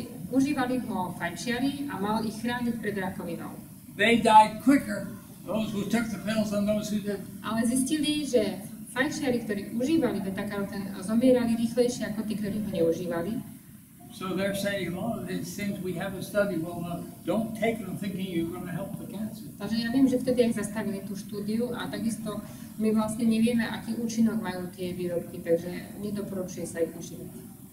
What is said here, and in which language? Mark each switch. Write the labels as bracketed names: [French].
[Slovak] Užívali ho fajčiari a mal ich chrániť pred rakovinou. [English] They died quicker, those who took the pills than those who didn't. [Slovak] Ale zistili, že fajčiari, ktorí užívali beta-karotén, zomierali rýchlejšie ako tí, ktorí ho neužívali. [English] So they're saying, well, these things we haven't studied well enough, don't take them thinking you're going to help the cancer. [Slovak] Takže ja viem, že vtedy aj zastavili tú štúdiu a takisto my vlastne nevieme, aký účinok majú tie výrobky, takže nedoporučuje sa ich užívať.